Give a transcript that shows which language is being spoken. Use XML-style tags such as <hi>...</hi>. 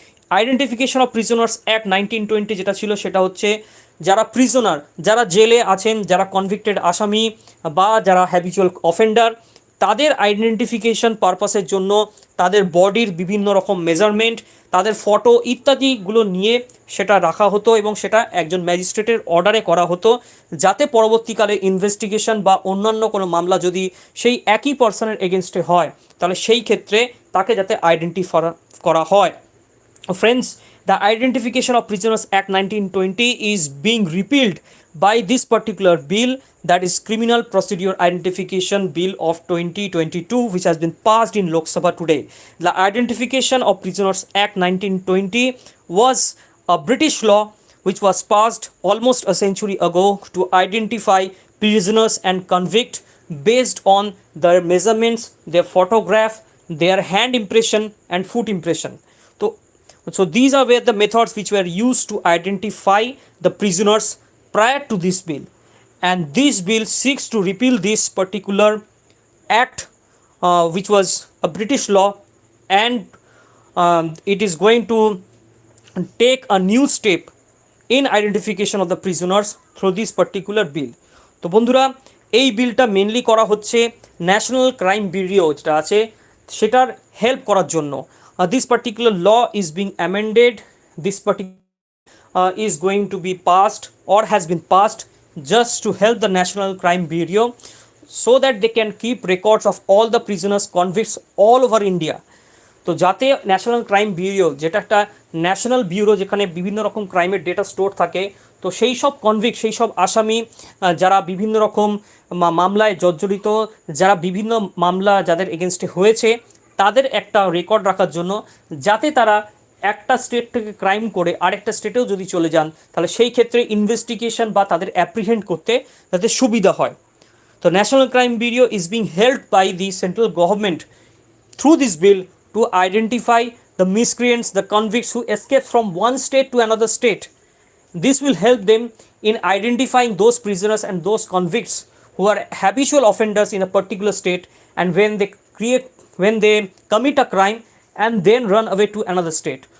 <bn>Identification of prisoners act 1920 যেটা ছিল সেটা হচ্ছে যারা প্রিজনার, যারা জেলে আছেন, যারা কনভিক্টেড আসামি বা যারা হ্যাবিচুয়াল অফেন্ডার, তাদের আইডেন্টিফিকেশন পারপাসের জন্য তাদের বডির বিভিন্ন রকম মেজারমেন্ট, তাদের ফটো ইত্যাদিগুলো নিয়ে সেটা রাখা হতো এবং সেটা একজন ম্যাজিস্ট্রেটের অর্ডারে করা হতো, যাতে পরবর্তীকালে ইনভেস্টিগেশন বা অন্যান্য কোনো মামলা যদি সেই একই পার্সনের এগেনস্টে হয় তাহলে সেই ক্ষেত্রে তাকে যাতে আইডেন্টিফাই করা হয়।</bn> <en>Friends, the Identification of Prisoners Act 1920 is being repealed by this particular bill, that is Criminal Procedure Identification Bill of 2022, which has been passed in Lok Sabha today. The Identification of Prisoners Act 1920 was a British law which was passed almost a century ago to identify prisoners and convicts based on their measurements, their photograph, their hand impression and foot impression. So these are where the methods which were used to identify the prisoners prior to this bill, and this bill seeks to repeal this particular act, which was a British law, and it is going to take a new step in identification of the prisoners through this particular bill.</en> <bn>তো বন্ধুরা, এই বিলটা mainly করা হচ্ছে national crime bureau যেটা আছে সেটার help করার জন্য।</bn> <en>This particular law is being amended. This particular is going to be passed or has been passed just to help the National Crime Bureau so that they can keep records of all the prisoners, convicts all over India.</en> <bn>তো যাতে national crime bureau, যেটা একটা national bureau যেখানে বিভিন্ন রকম ক্রাইমের data store থাকে, তো সেই সব কনভিক্ট, সেই সব আসামি যারা বিভিন্ন রকম মামলায় জর্জরিত, যারা বিভিন্ন মামলা যাদের এগেনস্টে হয়েছে, তাদের একটা রেকর্ড রাখার জন্য, যাতে তারা একটা স্টেট থেকে ক্রাইম করে আরেকটা স্টেটেও যদি চলে যান তাহলে সেই ক্ষেত্রে ইনভেস্টিগেশন বা তাদের অ্যাপ্রিহেন্ড করতে যাতে সুবিধা হয়।</bn> <en>তো national crime bureau is being helped by the central government through this bill to identify the miscreants, the convicts who escape from one state to another state. This will help them in identifying those prisoners and those convicts who are habitual offenders in a particular state, and when they commit a crime and then run away to another state.</en>